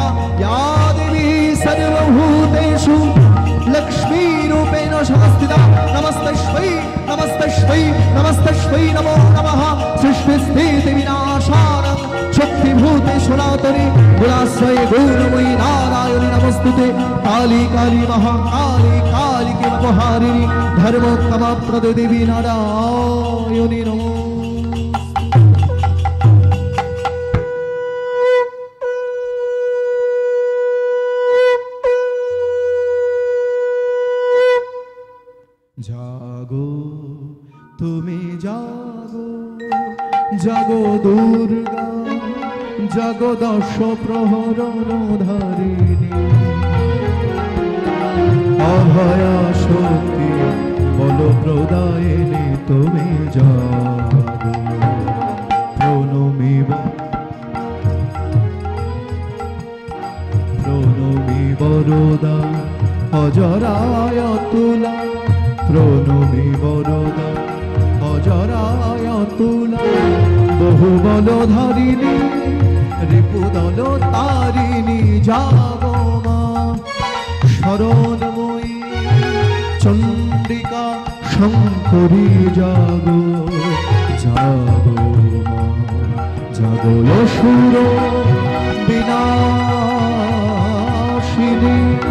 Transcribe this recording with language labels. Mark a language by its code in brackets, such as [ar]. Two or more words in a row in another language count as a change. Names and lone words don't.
[sa] या देवी सर्वभूतेषु लक्ष्मी रूपेण संस्थिता नमस्तस्मै नमस्तस्मै नमस्तस्मै नमो नमः। सृष्टिस्थिति विनाशानं शक्तिभूते सनातने गुणाश्रये गौरमयी नारायणी नमस्तुते। काली काली महाकाली कालिके अपहारिणी धर्मोत्तमप्रदे देवी नारायणी नमो। [bn] জাগো তুমি জাগো জাগো দুর্গা জাগো দশ প্রহরণ ধারিণী অভয়া শক্তি বল প্রদায়িনী তুমি জাগো প্রণমিব প্রণমিব বরদা অজরায় তুলা, প্রণমী বরদা অজরায় তুলা। বহু বল ধারিণী রিপুদল তারিণী জাগো মা, শরণময়ী চণ্ডিকা শঙ্করী জাগো জাগো মা, জাগো অসুর বিনাশিনী।